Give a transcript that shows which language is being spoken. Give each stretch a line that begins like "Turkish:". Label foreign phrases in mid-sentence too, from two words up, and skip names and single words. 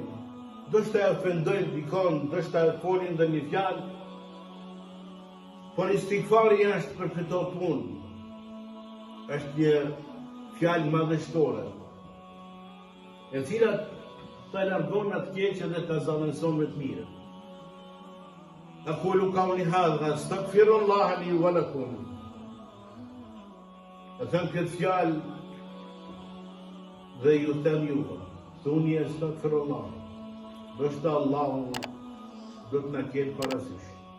Albanian: Do shta e ofendojmë dikon, do shta e folin dhe një fjalë, por istighfari është për këto punë. Është një fjalë madhështore, e cilat të largon atë keqe dhe të zallëson me të mirë.
Arabic: أقول قولي هذا أستغفر الله لي ولكم.
Albanian: E them këtë fjalë dhe ju them juve, thuni estagfirullah. Do shta Allahu do të na ketë parasysh.